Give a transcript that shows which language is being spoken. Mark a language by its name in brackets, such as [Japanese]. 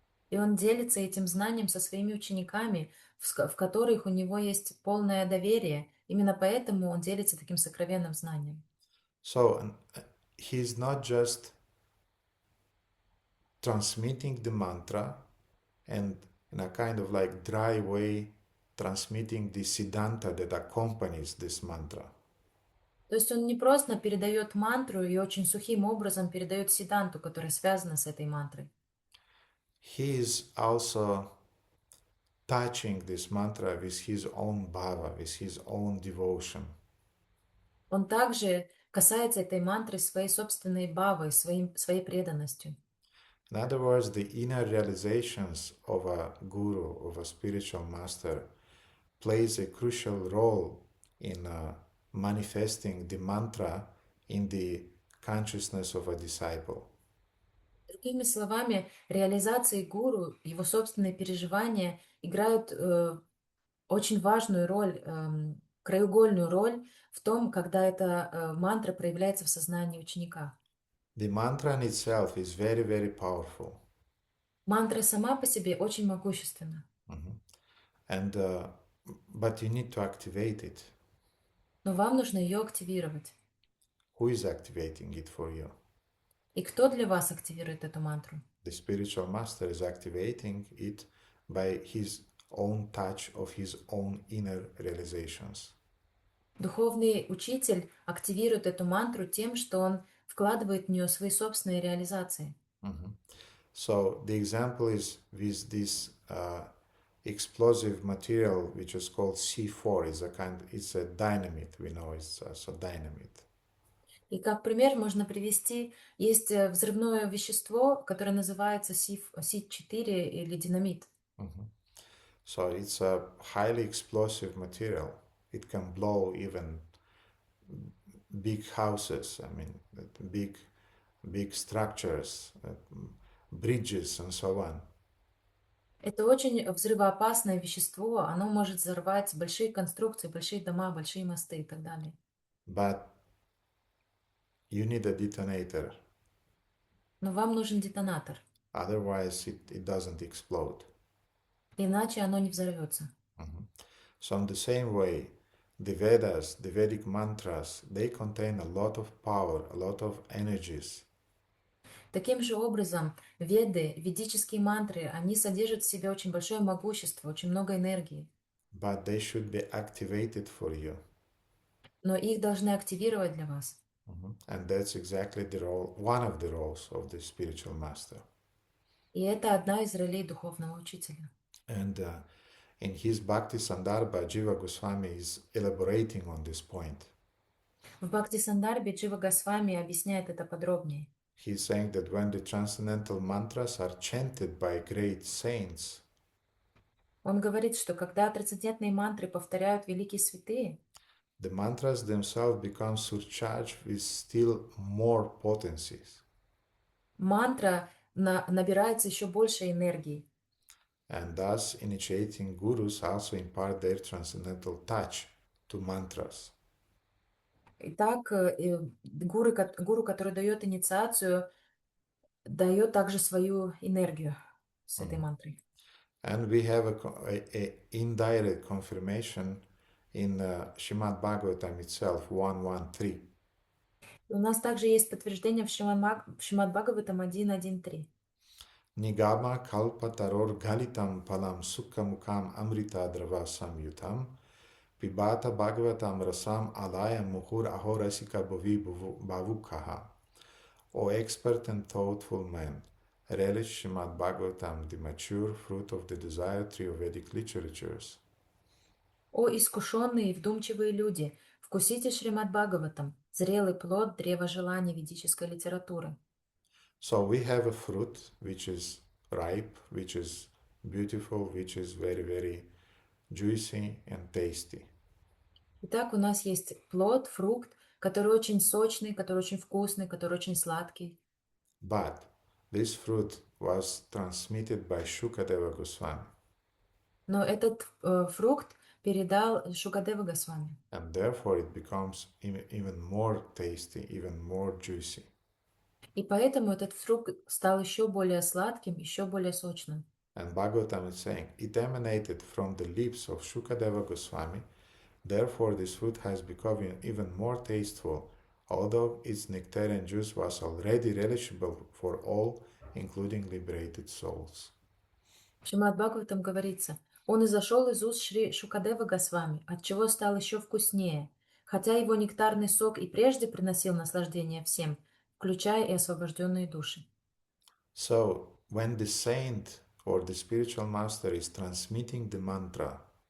[Russian] И Он делится этим знанием со своими учениками, в которых у Него есть полное доверие. Именно поэтому Он делится таким сокровенным знанием. [English] So he's not just transmitting the mantra and in a kind of like dry way transmitting the siddhanta that accompanies this mantra. [Russian] То есть Он не просто передает мантру и очень сухим образом передает сиддханту, которая связана с этой мантрой. [English] He is also touching this mantra with his own bhava, with his own devotion. [Russian] Он также касается этой мантры своей собственной бхавой, своей преданностью. [English] In other words, the inner realizations of a guru, of a spiritual master, plays a crucial role in manifesting the mantra in the consciousness of a disciple. [Russian] Другими словами, реализации гуру, его собственные переживания играют очень важную роль, краеугольную роль в том, когда эта мантра проявляется в сознании ученика. [English] The mantra in itself is very, very powerful. [Russian] Мантра сама по себе очень могущественна, [English] But you need to activate it. [Russian] но вам нужно ее активировать. [English] Who is activating it for you? [Russian] И кто для вас активирует эту мантру? [English] The spiritual master is activating it by his own touch of his own inner realizations. [Russian] Духовный учитель активирует эту мантру тем, что он вкладывает в нее свои собственные реализации. [English] So the example is with this explosive material which is called C4. It's a dynamite. We know it's a dynamite. [Russian] И как пример можно привести, есть взрывное вещество, которое называется Си4 или динамит. [English] So it's a highly explosive material. It can blow even big houses, I mean, big structures, bridges and so on. [Russian] Это очень взрывоопасное вещество, оно может взорвать большие конструкции, большие дома, большие мосты и так далее. [English] But you need a detonator. [Russian] Но вам нужен детонатор, [English] Otherwise it doesn't explode. [Russian] иначе оно не взорвется. [English] So in the same way, the Vedas, the Vedic mantras, they contain a lot of power, a lot of energies. [Russian] Таким же образом, веды, ведические мантры, они содержат в себе очень большое могущество, очень много энергии. [English] But they should be activated for you. [Russian] Но их должны активировать для вас. [English] And that's exactly the role, one of the roles of the spiritual master. [Russian] И это одна из ролей духовного учителя. [English] And in his Bhakti Sandarbha, Jiva Goswami is elaborating on this point. [Russian] В Бхакти Сандарбе Джива Госвами объясняет это подробнее. [English] He's saying that when the transcendental mantras are chanted by great saints, [Russian] Он говорит, что когда трансцендентные мантры повторяют великие святые, [English] the mantras themselves become surcharged with still more potencies. [Russian] Мантра набирается еще больше энергии. [English] And thus, initiating gurus also impart their transcendental touch to mantras. [Russian] Итак, гуру, который дает инициацию, дает также свою энергию с этой мантрой. [English] And we have a indirect confirmation in Srimad Bhagavatam itself, 113. [Russian] У нас также есть подтверждение в Шримад Бхагаватам 1.1.3. [Sanskrit] Nigama kalpa taror galitam palam sukha mukam amrita drava samyutam pibata bhagavatam rasam alaya muhur ahorasika bhavi bhavukaha. [English] O expert and thoughtful man, relish Srimad Bhagavatam, the mature fruit of the desire tree of Vedic literatures. [Russian] О искушенные и вдумчивые люди, вкусите Шримад Бхагаватам, зрелый плод древа желаний ведической литературы. [English] So we have a fruit which is ripe, which is beautiful, which is very, very juicy and tasty. [Russian] Итак, у нас есть плод, фрукт, который очень сочный, который очень вкусный, который очень сладкий. [English] But this fruit was transmitted by Shukadeva Goswami, [Russian] Но этот фрукт передал Шукадева Госвами. [English] and therefore it becomes even more tasty, even more juicy. [Russian] И поэтому этот фрукт стал еще более сладким, еще более сочным. [English] And Bhagavatam is saying, it emanated from the lips of Shukadeva Goswami, therefore this fruit has become even more tasteful, although its nectarian juice was already relishable for all, including liberated souls. [Russian] В Шримад Бхагаватам говорится, он изошел из уст Шри Шукадева Госвами, отчего стал еще вкуснее, хотя его нектарный сок и прежде приносил наслаждение всем, включая и освобожденные души. [English] So, when the saint or the spiritual master is transmitting the mantra,